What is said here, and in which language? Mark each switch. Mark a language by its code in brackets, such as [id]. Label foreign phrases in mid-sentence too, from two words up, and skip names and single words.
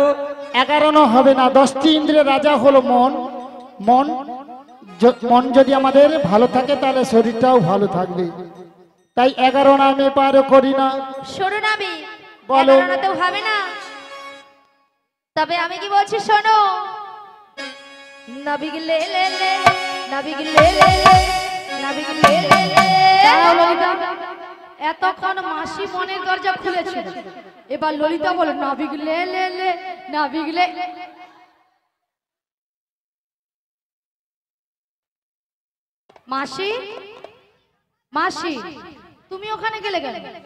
[bn] 11 হবে না। 10টি ইন্দ্রিয়ের রাজা হলো মন। মন মন যদি আমাদের ভালো থাকে তাহলে শরীরটাও ভালো থাকবে। তাই 11 আনা আমি পার করি না। শোনো নাবি, বলো। 11 আনাতেও হবে না। তবে আমি কি বলছি শোনো। নাবিগ লে লে লে, নাবিগ লে লে লে, নাবিগ লে লে লে। দাঁড়াও ললিতা, এতক্ষণ মাসি মনের দরজা খুলেছিল, এবার ললিতা বলে নাবিগ লে লে লে, নাবিগ লে। মাসি মাসি তুমি ওখানে গেলে গেলে?